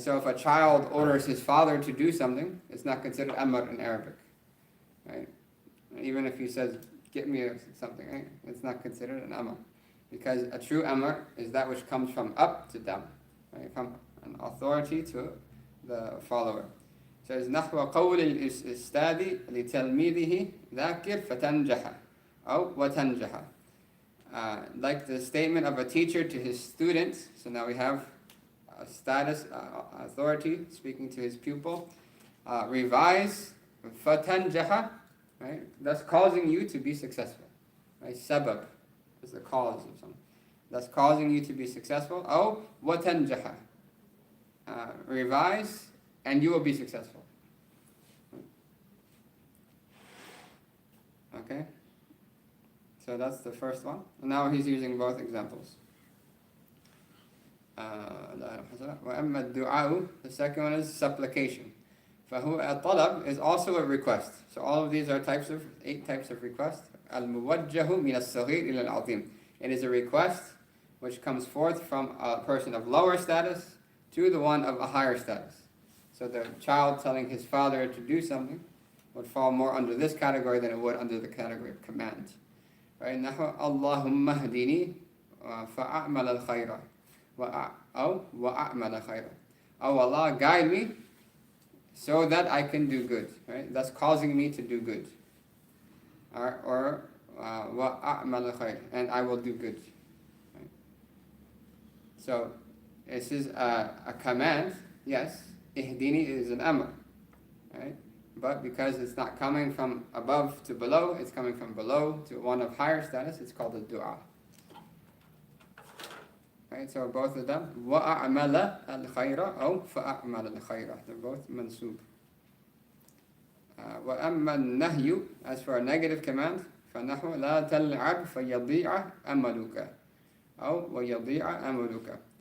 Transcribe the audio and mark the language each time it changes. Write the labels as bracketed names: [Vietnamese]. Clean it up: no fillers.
[English] So if a child orders his father to do something, it's not considered amr in Arabic. Right? Even if he says, get me something, right? It's not considered an amr. Because a true amr is that which comes from up to down. Right? From an authority to the follower. So it's [Arabic] نحو قول الأستاذ لتلميذه ذاكر فتنجح أو وتنجح. [English] Like the statement of a teacher to his students. So now we have a status, authority speaking to his pupil. Revise [Arabic] فتنجح. [English] Right? That's causing you to be successful. Right? Sabab is the cause of something. That's causing you to be successful. Oh, [Arabic] وَتَنْجَحَ. [English] Revise, and you will be successful. Okay? So that's the first one. And now he's using both examples. [Arabic] وَأَمَّا الدُّعَاءُ, [English] the second one is supplication. [Arabic] فهو الطلب [English] is also a request. So all of these are 8 types of request. [Arabic] الموجه من الصغير إلى العظيم. [English] It is a request which comes forth from a person of lower status to the one of a higher status. So the child telling his father to do something would fall more under this category than it would under the category of command. Right? [Arabic] نحو اللهم اهدني فأعمل الخير أو وأعمل خيرا. [English] Oh Allah, guide me so that I can do good, right? That's causing me to do good. Or [Arabic] وَأَعْمَلَ خَيْرًا, [English] and I will do good. Right? So this is a command, yes. Ihdini is an amr, right? But because it's not coming from above to below, it's coming from below to one of higher status, it's called a dua. Right, so both of them, [Arabic] وَأَعْمَلَ الْخَيْرَ أو فَأَعْمَلَ الْخَيْرَ. [English] They're both mansub. [Arabic] وَأَمَّا النَّهْيُ, [English] as for a negative command, [Arabic] فَنَحُ لَا تَلْعَبْ فَيَضِيعَ أَمَلُكَ أو وَيَضِيعَ أَمَلُكَ.